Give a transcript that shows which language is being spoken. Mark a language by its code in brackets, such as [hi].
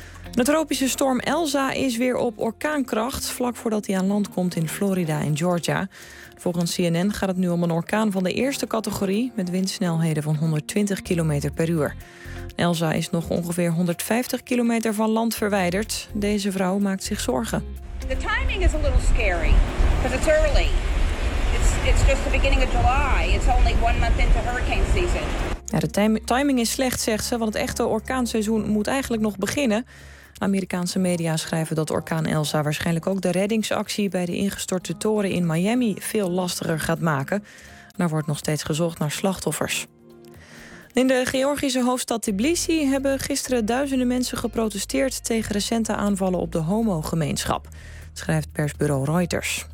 [nl] De tropische storm Elsa is weer op orkaankracht, vlak voordat hij aan land komt in Florida en Georgia. Volgens CNN gaat het nu om een orkaan van de eerste categorie met windsnelheden van 120 km per uur. Elsa is nog ongeveer 150 kilometer van land verwijderd. Deze vrouw maakt zich zorgen. [en] The timing is a little scary, because it's early. It's just the beginning of July. It's only one month into hurricane season. [nl] Ja, de timing is slecht, zegt ze, want het echte orkaanseizoen moet eigenlijk nog beginnen. Amerikaanse media schrijven dat orkaan Elsa waarschijnlijk ook de reddingsactie bij de ingestorte toren in Miami veel lastiger gaat maken. Er wordt nog steeds gezocht naar slachtoffers. In de Georgische hoofdstad Tbilisi hebben gisteren duizenden mensen geprotesteerd tegen recente aanvallen op de homogemeenschap, schrijft persbureau Reuters.